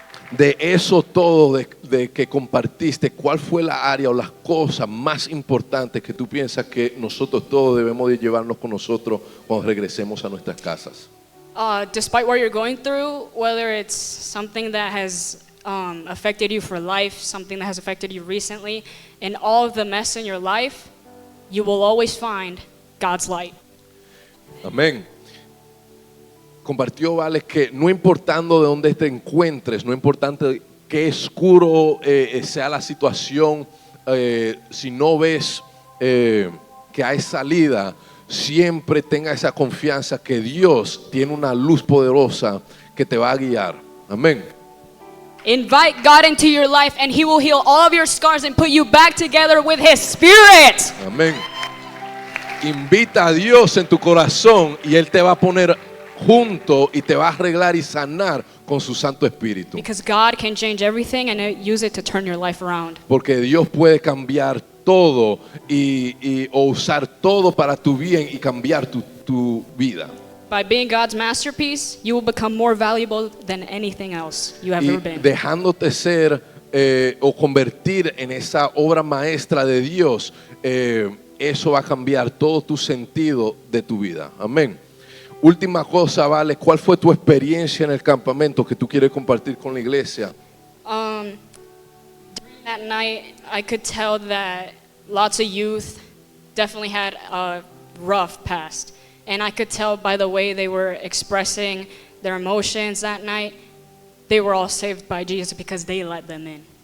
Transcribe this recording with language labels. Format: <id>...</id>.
<es>De eso todo de que compartiste, ¿cuál fue la área o las cosas más importantes que tú piensas que nosotros todos debemos de llevarnos con nosotros cuando regresemos a nuestras casas?</es> <en>Despite what you're going through, whether it's something that has affected you for life, something that has affected you recently, and all of the mess in your life, you will always find God's light.</en> <es>Amén. Compartió, Vale, que no importando de dónde te encuentres, no importante qué oscuro sea la situación, si no ves que hay salida, siempre tenga esa confianza que Dios tiene una luz poderosa que te va a guiar. Amén.</es> <en>Invite God into your life and he will heal all of your scars and put you back together with his spirit.</en> <es>Amén. Invita a Dios en tu corazón y Él te va a poner junto y te va a arreglar y sanar con su Santo Espíritu.</es> <en>Because God can change everything and use it to turn your life around.</en> <es>Porque Dios puede cambiar todo o usar todo para tu bien y cambiar tu vida.</es> <en>By being God's masterpiece, you will become more valuable than anything else you have</en> <es>Y</es> <en>ever been.</en> <es>dejándote ser o convertir en esa obra maestra de Dios, eso va a cambiar todo tu sentido de tu vida. Amén. Última cosa, Vale, ¿cuál fue tu experiencia en el campamento que tú quieres compartir con la iglesia?</es> <en>During that night, I could tell that lots of youth definitely had a rough past. And I could tell by the way they were expressing their emotions that night. they were all saved by Jesus because they let them in.</en>